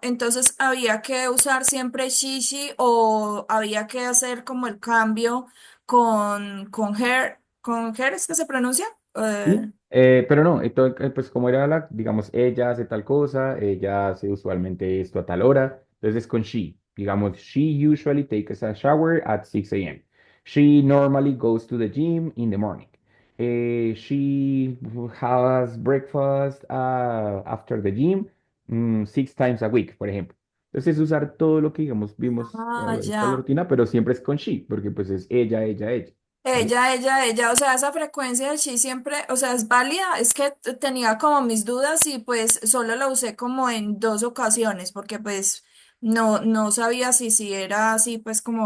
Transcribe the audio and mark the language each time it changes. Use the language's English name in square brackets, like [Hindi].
[Spanish] Entonces, ¿había que usar siempre she o había que hacer como el cambio con her es que se pronuncia? Sí, pero no, pues como era la, digamos, ella hace tal cosa, ella hace usualmente esto a tal hora, entonces es con she. [English] Digamos, she usually takes a shower at 6 a.m. She normally goes to the gym in the morning. She has breakfast after the gym 6 times a week, [Spanish] por ejemplo. Entonces es usar todo lo que, digamos, vimos a Ah, lo largo de la ya. rutina, pero siempre es con she, porque pues es ella, ella, ella. ¿Vale? Ella, o sea, esa frecuencia de chi siempre, o sea, es válida, es que tenía como mis dudas y pues solo la usé como en dos ocasiones, porque pues no sabía si era así, pues